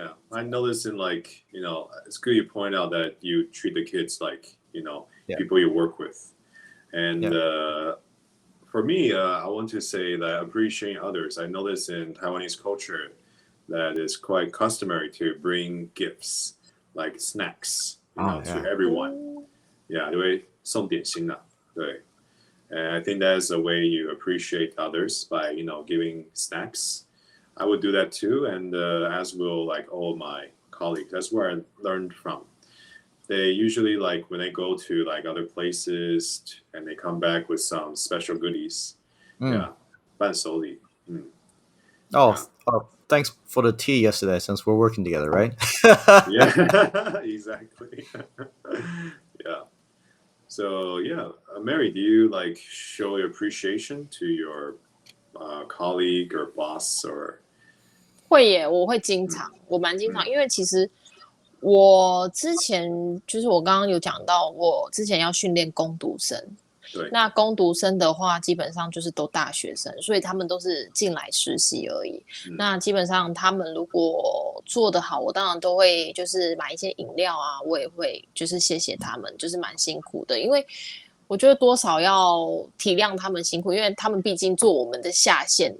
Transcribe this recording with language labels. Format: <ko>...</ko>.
<en>I noticed in it's good you point out that you treat the kids like people you work with, and for me, I want to say that appreciating others. I notice in Taiwanese culture that it's quite customary to bring gifts like snacks, to everyone. Yeah,</en> <zh>因为送点心啊，对。</zh> <en>And I think that's a way you appreciate others by giving snacks. I would do that too, and as will all my colleagues. That's where I learned from. They usually when they go to other places and they come back with some special goodies. Yeah,</en> <zh>伴手礼.</zh> <en>Thanks for the tea yesterday since we're working together, right? Yeah, exactly. Yeah. So Mary, do you show your appreciation to your colleague or boss or?</en> <zh>会耶，我会经常，我蛮经常，因为其实我之前就是我刚刚有讲到，我之前要训练工读生。对，那工读生的话，基本上就是都大学生，所以他们都是进来实习而已。那基本上他们如果做得好，我当然都会就是买一些饮料啊，我也会就是谢谢他们，就是蛮辛苦的，因为我觉得多少要体谅他们辛苦，因为他们毕竟做我们的下线。</zh>